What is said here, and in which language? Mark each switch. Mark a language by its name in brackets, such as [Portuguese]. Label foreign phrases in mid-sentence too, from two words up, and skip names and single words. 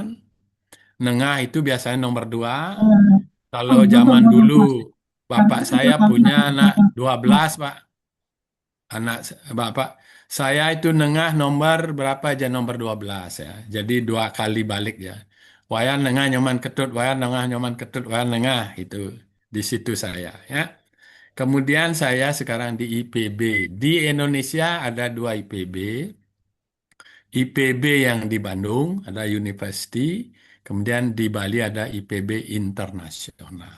[Indonesian] Nengah itu biasanya nomor dua. Kalau zaman dulu, bapak saya punya anak 12, Pak. Bapak saya itu nengah nomor berapa aja nomor 12 ya. Jadi dua kali balik ya. Wayan nengah nyoman ketut, wayan nengah nyoman ketut, wayan nengah itu di situ saya ya. Kemudian saya sekarang di IPB. Di Indonesia ada dua IPB. IPB yang di Bandung, ada University. Kemudian di Bali ada IPB Internasional.